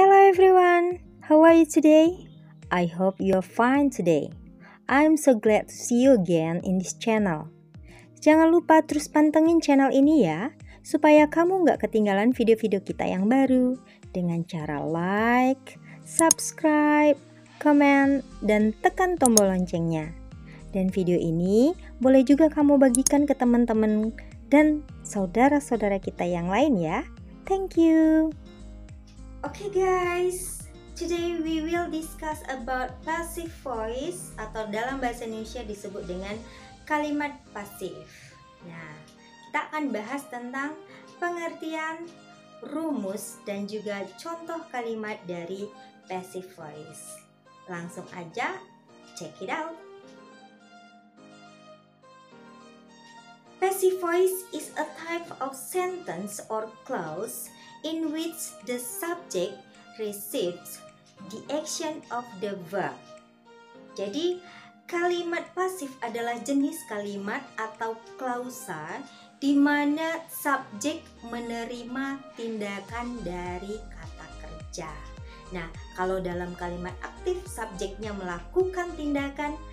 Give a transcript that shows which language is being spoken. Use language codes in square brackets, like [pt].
[en] everyone, how are you today? I hope you're fine today. I'm so glad to see you again in this channel. [id] Jangan lupa terus pantengin channel ini ya, supaya kamu nggak ketinggalan video-video kita yang baru dengan cara like, subscribe, komen, dan tekan tombol loncengnya. Dan video ini boleh juga kamu bagikan ke teman-teman dan saudara-saudara kita yang lain ya. [en] Thank you. Okay guys, today we will discuss about passive voice [id] atau dalam bahasa Indonesia disebut dengan kalimat pasif. Nah, kita akan bahas tentang pengertian, rumus, dan juga contoh kalimat dari passive voice. Langsung aja, [en] check it out. Passive voice is a type of sentence or clause in which the subject receives the action of the verb. [id] Jadi, kalimat pasif adalah jenis kalimat atau klausa di mana subjek menerima tindakan dari kata kerja. Nah, kalau dalam kalimat aktif, subjeknya melakukan tindakan.